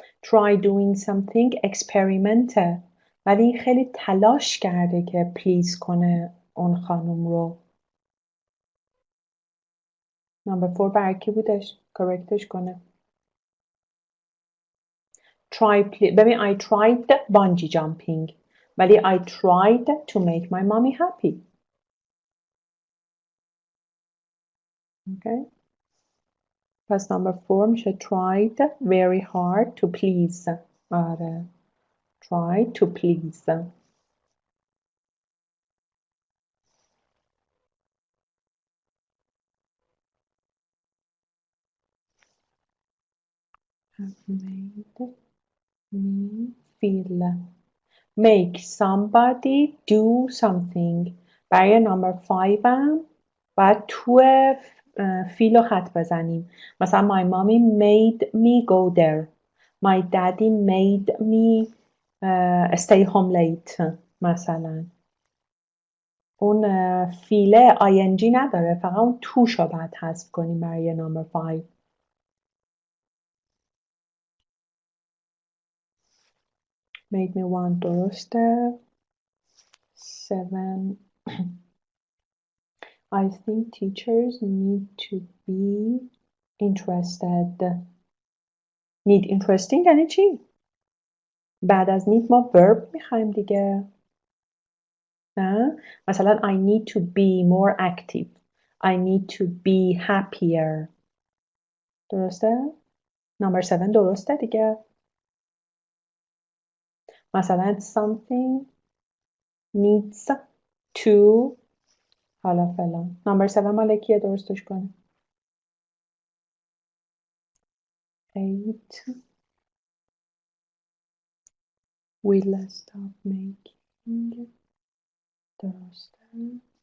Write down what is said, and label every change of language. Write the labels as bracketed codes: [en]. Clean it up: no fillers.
[en] Try doing something experimental. [fa] ولی این خیلی تلاش کرده که پلیز کنه اون خانم رو. Number 4 برای کی بودش؟ correctش کنه. [en] ببین I tried bungee jumping ولی I tried to make my mommy happy. Okay. پس number 4 میشه tried very hard to please. آره. Tried to please. Have made me feel. Make somebody do something. [fa] برای number 5 هم باید تو فیل رو خط بزنیم. [en] مثلا my mommy made me go there. My daddy made me stay home late. [fa] مثلا اون فیله ing نداره، فقط اون توش رو باید حذف کنیم برای number 5. [en] made me want درسته. 7. I think teachers need to be interested. need interesting [fa] یعنی چی؟ بعد از need ما verb میخوایم دیگه. [en] نه؟ مثلا I need to be more active. I need to be happier. [fa] درسته؟ [en] number 7 [fa] درسته دیگه. [en] مثلا something needs to [fa] حالا فلان. [en] number 7 [fa] مال کیه درستش کنه؟ [en] 8 will stop making [fa] درسته.